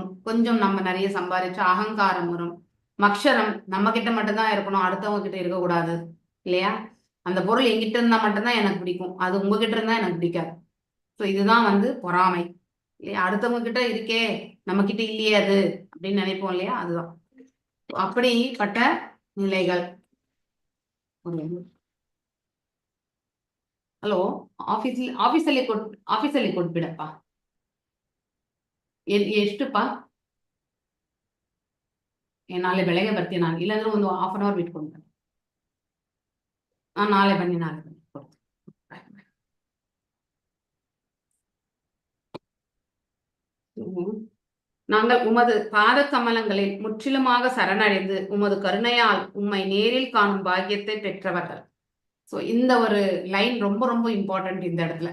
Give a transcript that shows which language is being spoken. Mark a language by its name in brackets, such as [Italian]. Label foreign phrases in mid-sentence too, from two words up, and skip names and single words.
[Tamil] கொஞ்சம் நம்ம நிறைய சம்பாதிச்சா அகங்காரம் வரும். மக்ஷரம், நம்ம கிட்ட மட்டும்தான் இருக்கணும், அடுத்தவங்க கிட்ட இருக்கக்கூடாது இல்லையா? அந்த பொருள் எங்கிட்ட இருந்தா மட்டும்தான் எனக்கு பிடிக்கும், அது உங்ககிட்ட இருந்தா எனக்கு பிடிக்காது. ஸோ இதுதான் வந்து பொறாமை இல்லையா? அடுத்தவங்க கிட்ட இருக்கே நம்ம கிட்ட இல்லையே அது அப்படின்னு நினைப்போம் இல்லையா? அதுதான் அப்படிப்பட்ட நிலைகள். [Kannada] ಹಲೋ, ಆಫೀಸಲ್ಲಿ ಕೊಟ್ಬಿಡಪ್ಪ. ಎಷ್ಟುಪ್ಪ? ನಾಳೆ ಬೆಳಗ್ಗೆ ಬರ್ತೀನಿ ನಾನು, ಇಲ್ಲಾಂದ್ರೆ ಒಂದು [English] 1/2 an hour [Kannada] ಬಿಟ್ಕೊಂಡು. ನಾಳೆ ಬನ್ನಿ. [Tamil] நாங்கள் உமது பாத கமலங்களில் முற்றிலுமாக சரணடைந்து உமது கருணையால் உம்மை நேரில் காணும் பாக்கியத்தை பெற்றவர்கள். ஸோ இந்த ஒரு லைன் ரொம்ப ரொம்ப இம்பார்ட்டன்ட் இந்த இடத்துல.